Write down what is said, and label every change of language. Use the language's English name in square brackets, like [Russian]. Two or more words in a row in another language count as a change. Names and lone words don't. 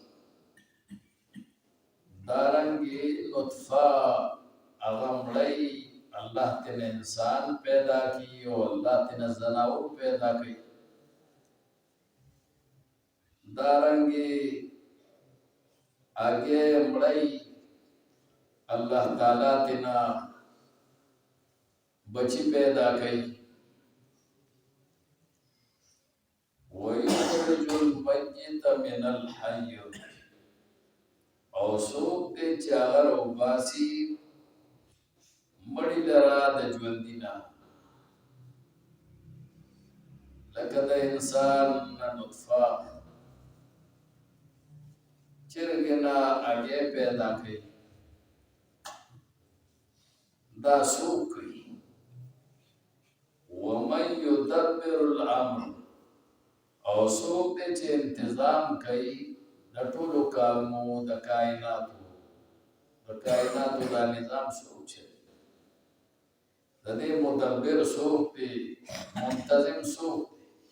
[Pashto] دارنګې نطفه هغه مړی الله تینا انسان پیدا کی او الله تینا زناور پیدا کی. دارنګې آگے مړی الله تعالی تینا بچی پیدا کی. [Arabic] وَيُخْرِجُ الْمَيِّتَ مِنَ الْحَيِّ [Pashto] او څوک دی چې هغه راوباسي مړي لره د ژوندي نه، لکه د انسان نه نطفه چرګې نه هګۍ پیدا کوي. دا څوک کوي؟ [Arabic] وَمَن يُدَبِّرُ الْأَمْرَ [Pashto] او څوک دی چې انتظام کوي د ټولو کارونو د کائناتو دا نظام څوک چې د دې مدبر څوک دی، منتظم څوک دی؟